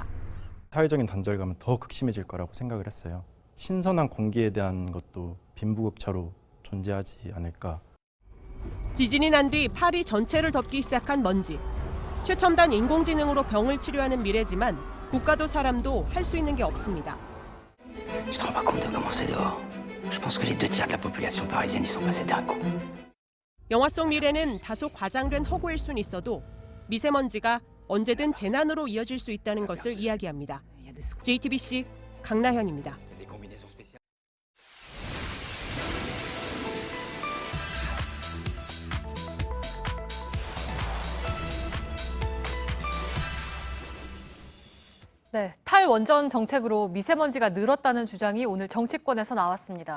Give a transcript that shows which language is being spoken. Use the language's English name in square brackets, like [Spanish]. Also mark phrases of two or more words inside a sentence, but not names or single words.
[Korean] 사회적인 단절감은 더 극심해질 거라고 생각을 했어요. 신선한 공기에 대한 것도 빈부격차로 존재하지 않을까. 지진이 난 뒤 파리 전체를 덮기 시작한 먼지. 최첨단 인공지능으로 병을 치료하는 미래지만 국가도 사람도 할 수 있는 게 없습니다. [French] Tu te rends pas compte de comment c'est dehors? Je pense que les 2 tiers de la population parisienne y sont passés d'un coup. [Korean] 영화 속 미래는 다소 과장된 허구일 순 있어도 미세먼지가 언제든 재난으로 이어질 수 있다는 것을 이야기합니다. JTBC 강나현입니다. 네, 탈원전 정책으로 미세먼지가 늘었다는 주장이 오늘 정치권에서 나왔습니다.